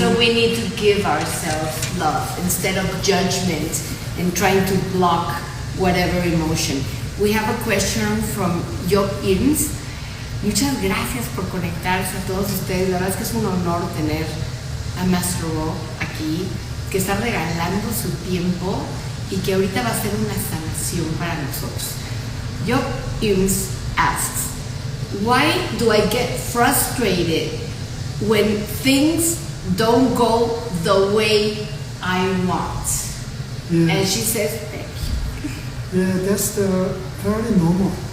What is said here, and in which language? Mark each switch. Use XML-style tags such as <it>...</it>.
<en>So we need to give ourselves love instead of judgment and trying to block whatever emotion. We have a question from Job Irns.</en> <es>Muchas gracias por conectarse a todos ustedes. La verdad es que es un honor tener a Master O aquí, que está regalando su tiempo y que ahorita va a ser una sanación para nosotros.</es> <en>Job Irns asks, why do I get frustrated when things don't go the way I want? Yeah. And she says, thank you. Yeah, that's very normal.</en>